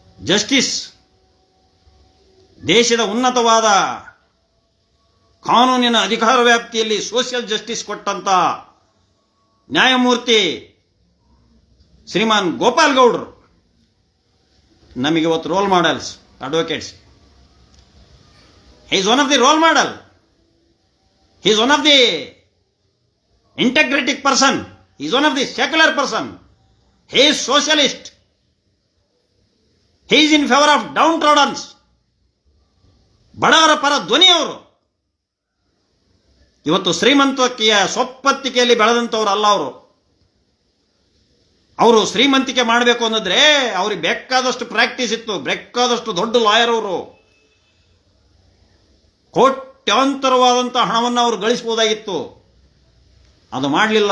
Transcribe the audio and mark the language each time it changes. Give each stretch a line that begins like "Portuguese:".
Kannada: Justice, ದೇಶದ ಉನ್ನತವಾದ ಕಾನೂನಿನ ಅಧಿಕಾರ ವ್ಯಾಪ್ತಿಯಲ್ಲಿ ಸೋಷಿಯಲ್ ಜಸ್ಟಿಸ್ ಕೊಟ್ಟಂತ ನ್ಯಾಯಮೂರ್ತಿ ಶ್ರೀಮಾನ್ ಗೋಪಾಲ್ ಗೌಡ್ರು ನಮಗೆ ಇವತ್ತು roll models, advocates.
English: Is one of the role model. He is one of the integrated person. He is one of the secular person. He is socialist. He is in favor of downtrodden.
Kannada: ಬಡವರ ಪರ ಧ್ವನಿಯವರು. ಇವತ್ತು ಶ್ರೀಮಂತಿಕೆಯ ಸೊಪ್ಪತ್ತಿಕೆಯಲ್ಲಿ ಬೆಳೆದಂಥವ್ರು ಅಲ್ಲ ಅವರು. ಅವರು ಶ್ರೀಮಂತಿಕೆ ಮಾಡಬೇಕು ಅನ್ನೋದ್ರೆ ಅವ್ರಿಗೆ ಬೇಕಾದಷ್ಟು ಪ್ರಾಕ್ಟೀಸ್ ಇತ್ತು, ಬೇಕಾದಷ್ಟು ದೊಡ್ಡ ಲಾಯರ್ ಅವರು. ಕೋಟ್ಯಾಂತರವಾದಂಥ ಹಣವನ್ನು ಅವರು ಗಳಿಸಬಹುದಾಗಿತ್ತು. ಅದು ಮಾಡಲಿಲ್ಲ.